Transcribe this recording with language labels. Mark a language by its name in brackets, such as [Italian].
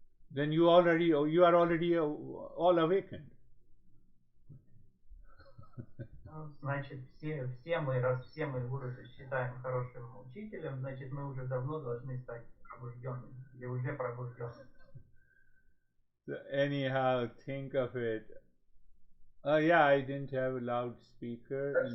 [English] Then you are already all awakened. [Russian] Значит, раз все мы Гуру считаем хорошим учителем, значит, мы уже давно должны стать пробужденными, или уже пробужденными. [English] So anyhow, think of it. Oh yeah, I didn't have a loudspeaker.